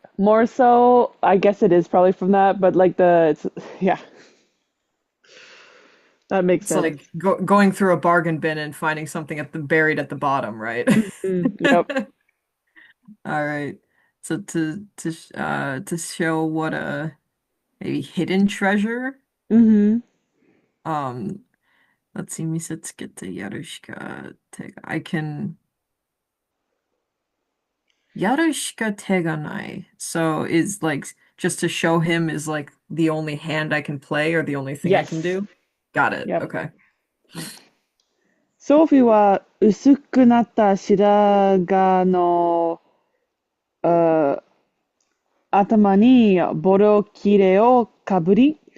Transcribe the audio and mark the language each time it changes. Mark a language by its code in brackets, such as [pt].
[en] More so, I guess it is probably from that, but like yeah, that makes It's sense. like going through a bargain bin and finding something buried at the bottom, right? Yep. All right. So to show what a maybe hidden treasure. Hmm. Um, let's see, [ja] 見せつけてやるしか手が [en] I can [ja] やるしか手がない. [en] So is like just to show him is like the only hand I can play or the only thing I can Yes. do. Got it. Yep. Okay. [ja] ソフィーは薄くなった白髪の、あ頭にボロ切れをかぶり、